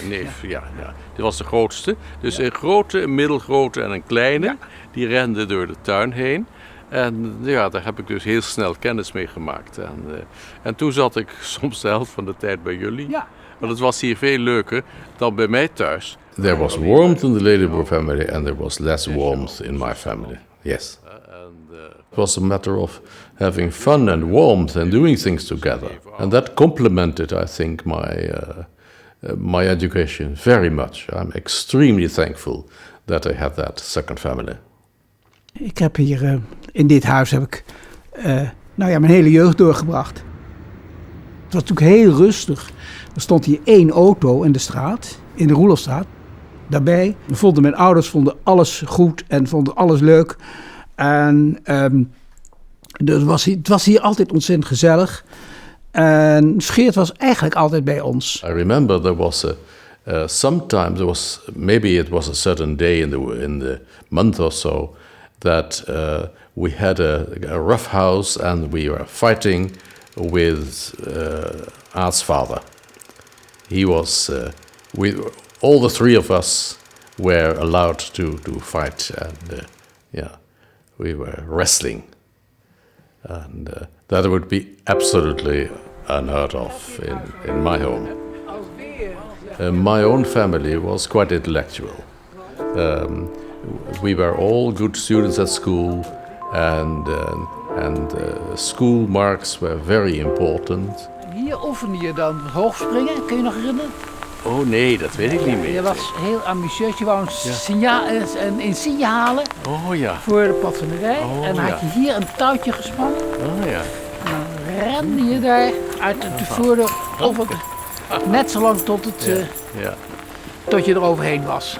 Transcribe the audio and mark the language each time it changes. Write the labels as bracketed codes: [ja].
[nl] Ja, neef, ja. Die was de grootste. Dus een grote, een middelgrote en een kleine. Ja. Die renden door de tuin heen. En ja, daar heb ik dus heel snel kennis mee gemaakt. En toen zat ik soms de helft van de tijd bij jullie. Ja. Maar het was hier veel leuker dan bij mij thuis. [en] There was warmth in the Ledeboer family and there was less warmth in my family. Yes. It was a matter of having fun and warmth and doing things together. And that complemented, I think, my education very much. I'm extremely thankful that I had that second family. [nl] Ik heb hier In dit huis heb ik mijn hele jeugd doorgebracht. Het was natuurlijk heel rustig. Er stond hier 1 auto in de straat, in de Roelofstraat. Daarbij vonden mijn ouders alles goed en vonden alles leuk. En het was hier altijd ontzettend gezellig. En Geert was eigenlijk altijd bij ons. [en] I remember there was sometimes maybe it was a certain day in the month or so that we had a rough house and we were fighting with Aart's father. He was all the 3 of us were allowed to fight, and we were wrestling, and that would be absolutely unheard of in my home. My own family was quite intellectual. We were all good students at school, and school marks were very important. [nl] Hier oefende je dan hoogspringen, kun je nog herinneren? Oh nee, dat weet ik niet meer. Je was heel ambitieus, je wou een insigne halen voor de patronerij. En dan had je hier een touwtje gespannen. Oh ja. En dan rende je daar uit de voordeur over, net zo lang tot je er overheen was.